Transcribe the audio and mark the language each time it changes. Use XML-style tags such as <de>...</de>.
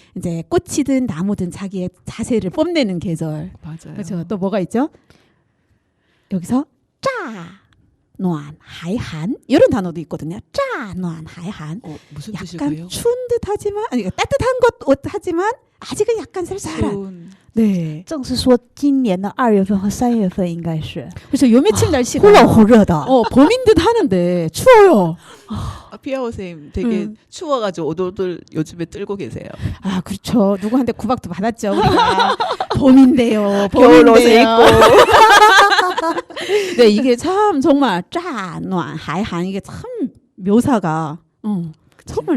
<ko>이제 꽃이든 나무든 자기의 자세를 뽐내는 계절. 맞아요. 그렇죠. 또 뭐가 있죠? 여기서 乍暖还寒 이런 단어도 있거든요.</ko> <zh>乍暖还寒.</zh> <ko>무슨 약간 뜻일까요? 추운 듯하지만 아니 따뜻한 것 하지만 아직은 약간 쌀쌀한. 네.</ko> <zh>正是说今年的2月份和3月份应该是</zh> <ko>그래서 요 며칠 날씨가</ko> <zh>忽冷忽热的</zh> <ko>봄인 듯 하는데 추워요. 피아오 선생님 되게 추워가지고 오돌오돌 요즘에 떨고 계세요. 아 그렇죠. 누구한테 구박도 받았죠. 우리가. 봄인데요. 겨울 옷에 네 이게 참 정말 乍暖还寒 이게 참 묘사가 정말</ko>